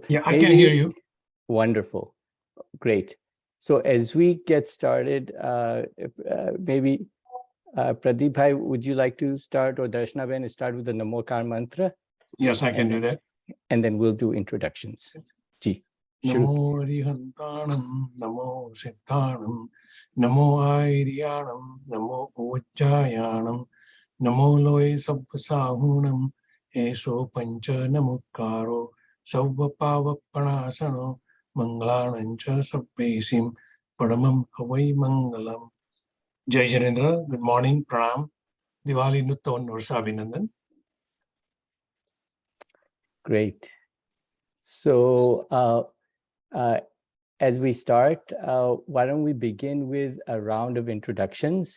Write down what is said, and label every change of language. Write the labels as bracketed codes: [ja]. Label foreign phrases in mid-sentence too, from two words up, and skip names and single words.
[en] yeah, I can hear you. Wonderful. Great. So as we get started, maybe Pradeep Bhai, would you like to start, or Darshana Ben start with the Namokar mantra? Yes, I can do that. And then we'll do introductions. Ji. [pra] Namo Arihantanam, Namo Siddhanam, Namo Airiyanam, Namo Ujjayanam, Namo Loe Sabbasahunam, Eso Pancha Namukkaro, Sabba Pavapanasano, Manglanancha Sabbesim, Padamam Havai Mangalam. [gu] જય જિનેન્દ્ર, [en] good morning, [gu] પ્રણામ, દિવાળી નૂતન વર્ષ અભિનંદન. [en] Great. So as we start, why don't we begin with a round of introductions?